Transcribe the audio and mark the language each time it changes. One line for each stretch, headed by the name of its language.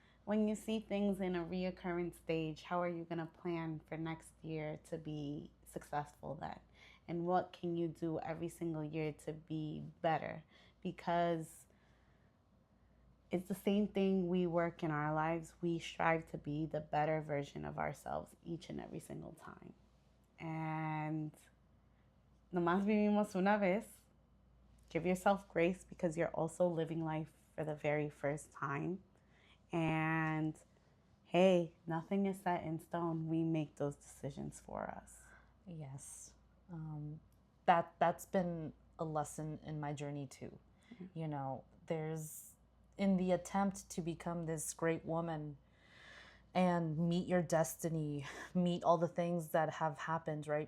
English: When you see things in a reoccurring stage, how are you going to plan for next year to be successful then? And what can you do every single year to be better? Because it's the same thing we work in our lives. We strive to be the better version of ourselves each and every single time. And
Spanish: nomás vivimos una vez.
English: Give yourself grace because you're also living life for the very first time. And hey, nothing is set in stone. We make those decisions for us. Yes. That's been a lesson in my journey too. You know, there's in the attempt to become this great woman and meet your destiny, meet all the things that have happened, right?